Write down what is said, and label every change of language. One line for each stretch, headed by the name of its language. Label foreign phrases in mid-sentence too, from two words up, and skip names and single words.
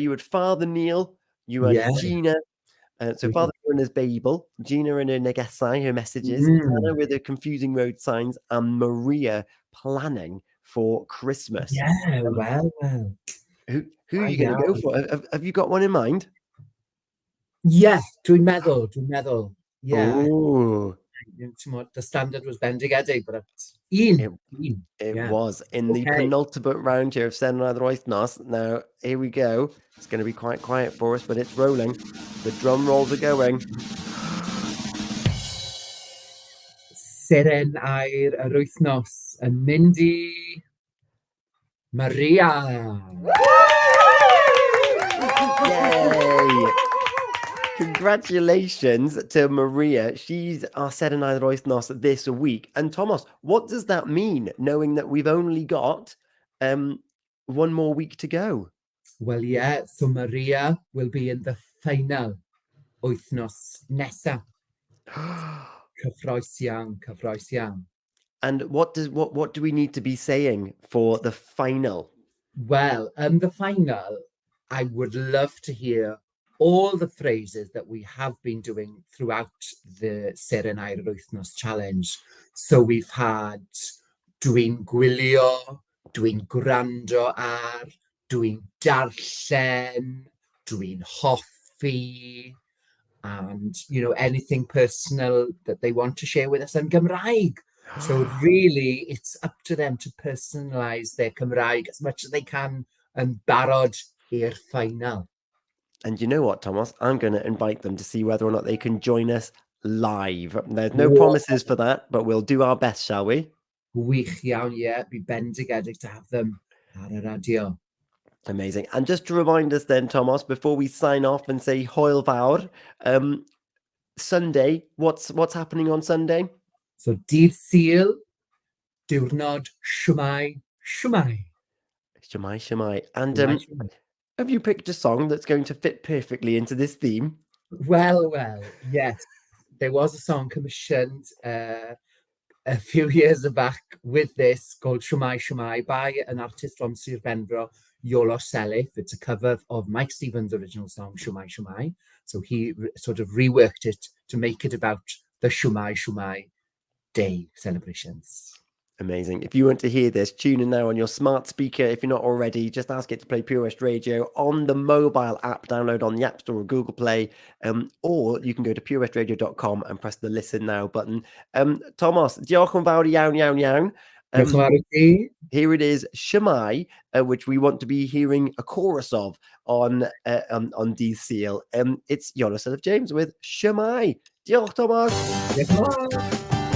English: You had Father Neil, you had Gina. So Father Neil and his Babel, Gina and her negesau, her messages, Anna with her confusing road signs, and Maria planning for Christmas. Yeah, well. Who are you going to go for? Have you got one in mind? Yeah,
Welsh: dwi'n meddwl.
English: Yeah. Oh. The standard was bendigedig, but it was in the penultimate round here of Seren yr Wythnos. Now, here we go. It's going to be quite quiet for us, but it's rolling. The drum rolls are going.
Welsh: Seren yr Wythnos yn mynd i Maria.
English: Yay! Congratulations to Maria. She's our Seren yr Wythnos this week. And Tomos, what does that mean, knowing that we've only got 1 more week to go? Well, yeah, so Maria will be in the final
Welsh: wythnos nesa. Cyffroes iawn.
English: And what do we need to be saying for the final? Well, the final, I would love to hear all the phrases that we have been doing throughout the Seren yr Wythnos challenge. So we've had
Welsh: dwi'n gwylio, dwi'n gwrando ar, dwi'n darllen, dwi'n hoffi,
English: and, you know, anything personal that they want to share with us in Gymraeg. So really, it's up to them to personalise their Cymraeg as much as they can and
Welsh: barod i'r
English: final. And you know what, Tomos? I'm going to invite them to see whether or not they can join us live. There's no promises for that, but we'll do our best, shall we?
Welsh: Wych iawn,
English: yeah. Be bendigedig to have them
Welsh: ar y radio.
English: Amazing. And just to remind us then, Tomos, before we sign off and say
Welsh: Hwyl Fawr,
English: Sunday, what's happening on Sunday? So,
Welsh: dydd Sul, diwrnod siwmai. Shemai.
English: And have you picked a song that's going to fit perfectly into this theme? Well, yes. There was a song commissioned a few years back with this called Siwmai by an artist from Sir Benfro Iolo Selif. It's a cover of Mike Stevens' original song, Shwmai Shwmai. So he sort of reworked it to make it about the Shwmai Shwmai Day celebrations. Amazing. If you want to hear this, tune in now on your smart speaker. If you're not already, just ask it to play Pure West Radio on the mobile app, download on the App Store or Google Play, or you can go to purewestradio.com and press the Listen Now button.
Welsh: Tomos, diolch yn fawr iawn, iawn, iawn. Diolch yn fawr i ti.
English: Here it is, Shwmai, which we want to be hearing a chorus of on
Welsh: Dydd Sul.
English: It's Iolo Selif James with Shwmai.
Welsh: Diolch, Tomos. Diolch yn fawr.